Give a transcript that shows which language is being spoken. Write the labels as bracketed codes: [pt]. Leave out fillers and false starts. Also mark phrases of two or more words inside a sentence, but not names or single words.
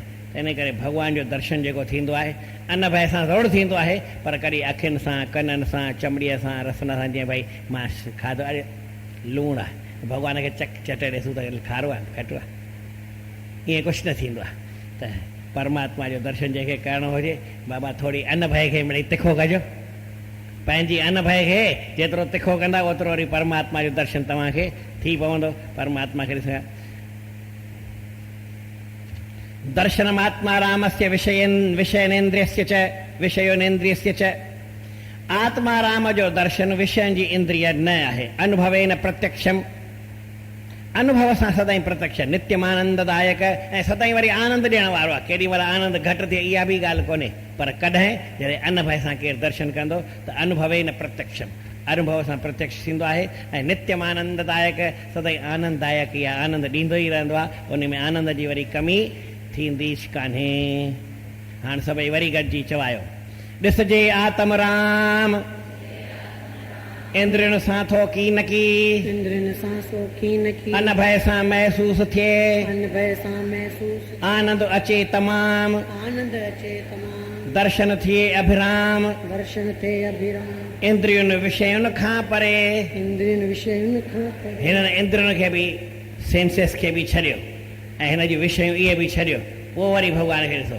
[sd] त इन करे भॻवान जो दर्शन जेको थींदो आहे अनभय सां ज़रूरु थींदो आहे, पर कॾहिं अखियुनि सां, कननि सां, चमड़ीअ सां, रसन सां, जीअं भई मां खाधो, अरे लूणु आहे, भॻवान खे चटे ॾिसूं त खारो आहे, खटो आहे, ईअं कुझु न थींदो आहे। त परमात्मा जो दर्शन जंहिंखे करिणो हुजे, बाबा थोरी अनभय खे मिड़ई तिखो कजो, पंहिंजी अनभय खे जेतिरो तिखो कंदा ओतिरो वरी परमात्मा जो दर्शन तव्हांखे थी पवंदो। परमात्मा खे ॾिसो, [sa] दर्शनमात्मा रामस्य विषयनेन्द्रियस्य च विषयोनेन्द्रियस्य च। [sd] आत्मा राम जो दर्शन विषयनि जी इंद्रिय न आहे, [sa] अनुभवेन प्रत्यक्षम [sd] अनुभव सां सदाईं प्रत्यक्ष नित्यमानंददायक ऐं सदाईं वरी आनंद ॾियण वारो आहे। केॾी महिल आनंद घटि थिए इहा बि ॻाल्हि कोन्हे, पर कॾहिं जॾहिं अनुभव सां केरु दर्शन कंदो त [sa] अनुभवे न प्रत्यक्षम, [sd] अनुभव सां प्रत्यक्ष थींदो आहे। ऐं नित्यमानंददायक सदाईं आनंददायक इहा आनंद ॾींदो ई रहंदो आहे, उन में आनंद जी वरी कमी थींदी कान्हे। हाणे सभई वरी गॾिजी चवायो, ॾिसजे आत्म राम इंद्रियुनि सां थो की न की, इंद्रियुनि सां सो की न की, अनभय सां महसूस थिए, अनभय सां महसूस, आनंद अचे तमाम, आनंद अचे तमाम, दर्शन थिए अभिराम, दर्शन थे अभिराम, इंद्रियुनि विषयुनि खां परे। इंद्रियुनि विषयुनि खां परे, हिननि इंद्रियुनि खे बि सेंसिस खे बि छॾियो ऐं हिन जूं विषयूं इहे बि छॾियो, पोइ वरी भॻवान खे ॾिसो।